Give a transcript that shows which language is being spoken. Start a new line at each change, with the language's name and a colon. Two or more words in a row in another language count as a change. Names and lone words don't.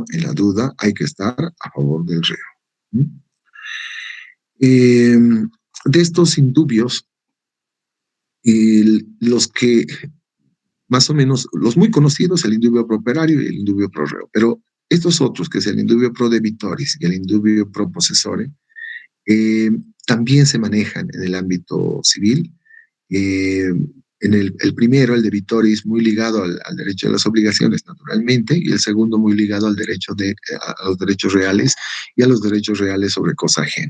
Spanish: En la duda hay que estar a favor del reo. ¿Mm? Eh, de estos indubios, los que más o menos, los muy conocidos, el
Latin: indubio pro operario
Spanish: y el
Latin: indubio pro reo,
Spanish: pero estos otros, que es el
Latin: indubio pro debitoris
Spanish: y el
Latin: indubio pro possessore,
Spanish: eh, también se manejan en el ámbito civil. Eh, el primero, el debitoris, muy ligado al derecho de las obligaciones, naturalmente, y el segundo muy ligado al a los derechos reales y a los derechos reales sobre cosa ajena.